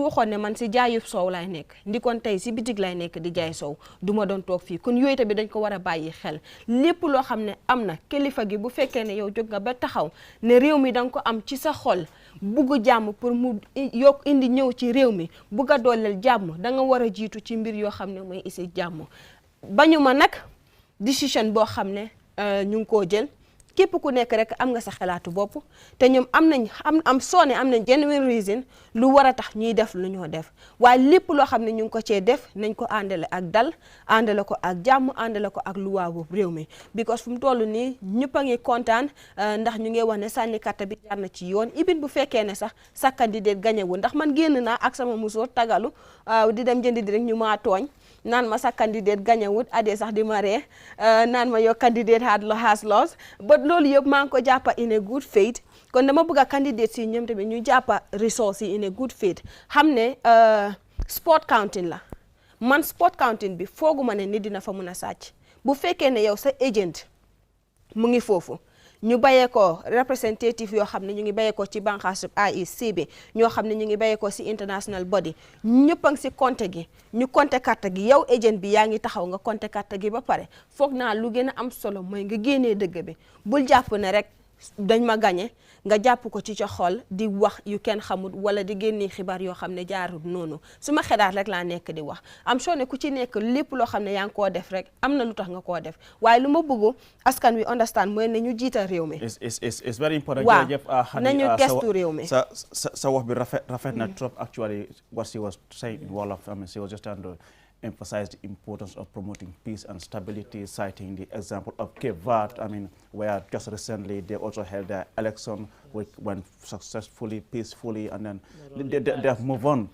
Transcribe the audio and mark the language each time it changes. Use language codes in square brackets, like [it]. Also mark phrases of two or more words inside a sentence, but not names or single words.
[wo] waxoon ne man si jaayub soow lay nekk ndikoon tey si bitig lay nekk di jaay soow du ma doon toog fii kon yooyu tamit dañ ko war a bàyyi xel lépp loo xam ne am na kilifa gi bu fekkee ne yow jóg nga ba taxaw ne réew mi danga ko am ci sa xol bugg jàmm pour mu yokk indi ñëw ci réew mi bugg a dooleel jàmm da nga war a jiitu ci mbir yoo xam ne mooy isi jàmm bañu ma nag décision boo xam ne ñu ngi koo jël képp ku nekk rek am nga sa xalaatu bopp te ñoom am nañ [en] genuine reason [wo] lu war a tax ñuy def lu ñoo def waaye lépp loo xam ne ñu ngi ko cee def nañ ko àndale ak dal àndale ko ak jàmm àndale ko ak luwaa bu réew mi because fu mu toll nii ñëpp a ngi kontaan ndax ñu ngi wax ne sànni carte bi jaar na ci yoon ibin bu fekkee ne sax sa candidat gañewul ndax man génn naa ak sama musóor tagalu di dem jëndi di rek ñu maa tooñ naan ma sa candidate gañawut adee sax di ma ree naan ma [en] your candidate has lost [wo] but loolu yëpp maa ngi ko jàppa [en] in a good faith [wo] kon dama bëgg a candidate si ñoom tamit ñu jàppa resource yi [en] in a good faith [wo] xam ne [en] sport counting [wo] la man [en] sport counting [wo] bi fooguma ne nit dina fa mun a sàcc bu fekkee ne yow sa agent mu ngi foofu ñu bayee ko representative yoo xam ne ñu ngi bayee ko ci banqaasu IEC bi ñoo xam ne ñu ngi bayee ko si [en] international body [wo] ñëpp a ngi si compte gi ñu compte carte gi yow agent bi yaa ngi taxaw nga compte carte gi ba pare foog naa lu gën a am solo mooy nga génnee dëgg bi bul jàpp ne rek dañ ma gañe nga jàpp ko ci ca xol di wax yu kenn xamul wala di génnee xibaar yoo xam ne jaarul noonu su ma xelaat rek laa nekk di wax am soo ne ku ci nekk lépp loo xam ne yaa ngi koo def rek am na lu tax nga koo def waaye lu ma bëgg askan wi understand mooy ne ñu jiital réew mi. [en] It's very important. [wo] waaw nañu gestu réew mi. sa wax bi rafet na trop [en] actually what she was saying in Wolof. I mean, she was just trying to emphasize the importance of promoting peace and stability, citing the example of Cape Verde, I mean, where just recently they also held their election, which went successfully, peacefully, and then they have moved on.